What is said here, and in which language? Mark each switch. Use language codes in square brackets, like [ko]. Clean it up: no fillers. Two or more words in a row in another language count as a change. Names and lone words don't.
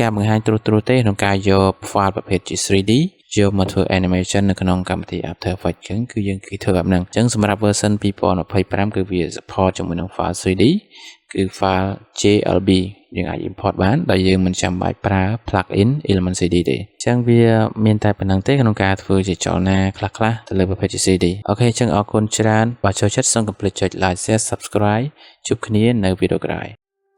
[km] ការបង្ហាញត្រួសៗទេក្នុងការយក file ប្រភេទជា 3D យកមកធ្វើ animation នៅក្នុងកម្មវិធី After Effects អញ្ចឹងគឺយើងគេធ្វើបែបហ្នឹងអញ្ចឹងសម្រាប់ version 2025គឺវា support ជាមួយនឹង file 3D គឺ file JLB យើងអាច import បានដោយយើងមិនចាំបាច់ប្រើ plugin Element CD ទេអញ្ចឹងវាមានតែប៉ុណ្្នឹងទេក្នុងការធ្វើជាចលនាខ្លះៗទៅលើប្រភេទជា 3D អូខេអញ្ចឹងអរគុណច្រើនបើចូលចិត្តសូមកុំភ្លេចចុច [en] like share subscribe [km] ជួបគ្នានៅវីដេអូក្រោយ